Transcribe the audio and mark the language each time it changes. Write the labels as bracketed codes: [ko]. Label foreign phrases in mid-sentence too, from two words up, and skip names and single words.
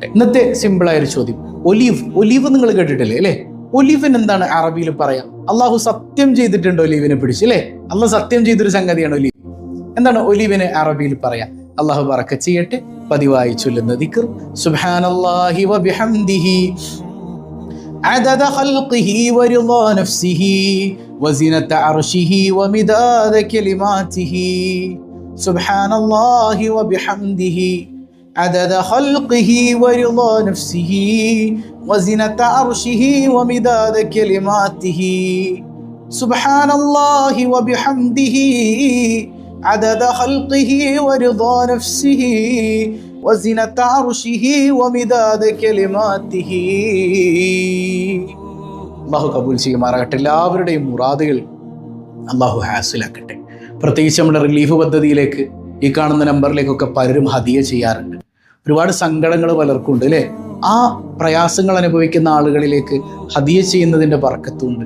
[ml] ഇന്നത്തെ സിമ്പിളായൊരു ചോദ്യം, ഒലീവ് നിങ്ങൾ കേട്ടിട്ടില്ലേ അല്ലേ? ഒലീവിന് എന്താണ് അറബിയിൽ പറയാം? അള്ളാഹു സത്യം ചെയ്തിട്ടുണ്ട് ഒലീവിനെ പിടിച്ച് അല്ലേ? അള്ളാഹ് സത്യം ചെയ്തൊരു സംഗതിയാണ് ഒലീവ്. എന്താണ് ഒലീവിന് അറബിയിൽ പറയാം? അള്ളാഹു ബറക്കത്ത് ചെയ്യട്ടെ. പതിവായി ചൊല്ലുന്ന ദിക്ർ [ar] سبحان الله وبحمده عدد خلقه ورضا نفسه وزنة عرشه ومداد كلماته سبحان الله وبحمده عدد خلقه ورضا نفسه وزنة عرشه ومداد كلماته سبحان الله وبحمده عدد خلقه ورضا نفسه وزنة عرشه ومداد كلماته. [ml] അള്ളാഹു കബൂൽ ചെയ്യുമാറാകട്ടെ. എല്ലാവരുടെയും മുറാദുകൾ അള്ളാഹു ഹാസിലാക്കട്ടെ. പ്രത്യേകിച്ച് നമ്മുടെ റിലീഫ് പദ്ധതിയിലേക്ക് ഈ കാണുന്ന നമ്പറിലേക്കൊക്കെ പലരും ഹദിയ ചെയ്യാറുണ്ട്. ഒരുപാട് സങ്കടങ്ങൾ പലർക്കും ഉണ്ട് അല്ലേ? ആ പ്രയാസങ്ങൾ അനുഭവിക്കുന്ന ആളുകളിലേക്ക് ഹദിയ ചെയ്യുന്നതിൻ്റെ ബർക്കത്തുണ്ട്.